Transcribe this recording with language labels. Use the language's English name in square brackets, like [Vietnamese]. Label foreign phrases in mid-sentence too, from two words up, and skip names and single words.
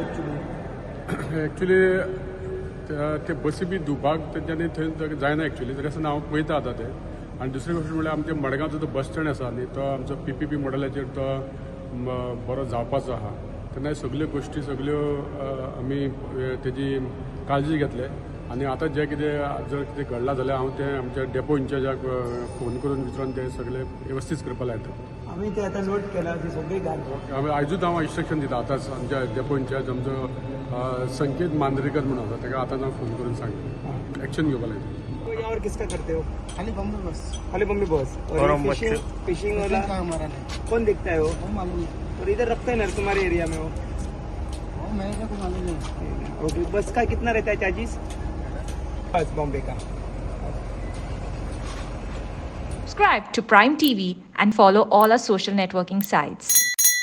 [Konkani] एक्चुली ते बसी बी धुवपाक तेंच्यांनी थंय जायना एक्चुली तरी आसतना हांव पळयता आतां ते आनी दुसरी गोश्ट म्हळ्यार आमच्या मडगांवचो जो बस स्टँड आसा न्ही तो आमचो PPP मॉडेलाचेर तो बरो जावपाचो आहा तेन्ना सगल्यो गोश्टी सगल्यो आमी तेजी काळजी घेतले आनी आतां जें कितें जर कितें घडलां जाल्यार हांव तें आमच्या डेपो इंचार्जाक फोन करून विचारून ते सगळे वेवस्थीत करपाक लायता [Marathi] आम्ही ते आता नोट केला ती सगळी गाडी [Konkani] आयजूच हांव इन्स्ट्रक्शन दिता आतांच आमच्या डेपो इंचार्ज आमचो संकेत मांद्रेकर म्हणून आसा ताका आतां हांव फोन करून सांगता एक्शन घेवपाक लायता [Hindi] यहाँ और किसका करते हो खाली बम्बे बस खाली बम्बे बॉस और और हम फिशिंग फिशिंग वाला का हमारा नहीं कौन देखता है वो मालूम नहीं और इधर रखते हैं ना तुम्हारे एरिया में वो वो मेरे को मालूम नहीं ओके बस का कितना रहता है चार्जेस बस बॉम्बे का [English] Subscribe to Prime TV and follow all our social networking sites.